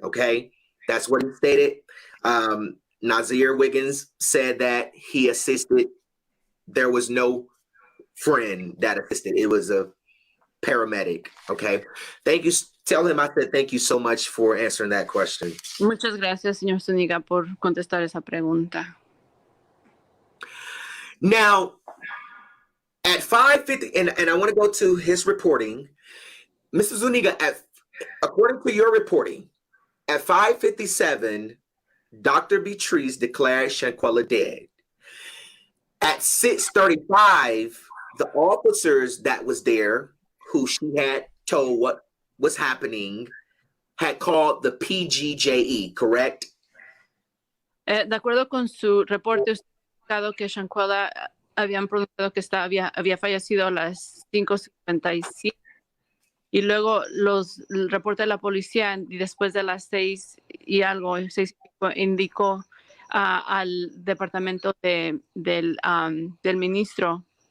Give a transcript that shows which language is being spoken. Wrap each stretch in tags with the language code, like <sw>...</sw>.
<en>Okay, that's what he stated. Nazir Wiggins said that he assisted. There was no friend that assisted. It was a paramedic. Okay, thank you. Tell him I said thank you so much for answering that question.</en> <es>Muchas gracias, señor Zuniga, por contestar esa pregunta.</es> <en>Now, at 5:50, and I want to go to his reporting, Mr. Zuniga. According to your reporting, at 5:57, Dr. Beatrice declared Shanquila dead. At 6:35, the officers that was there, who she had told what was happening, had called the PGJE, correct?</en> <es>De acuerdo con su reporte, usted ha indicado que Shanquila habían pronunciado que había fallecido a las 5:57 y luego el reporte de la policía y después de las 6 y algo, 6 indicó al departamento del ministro.</es>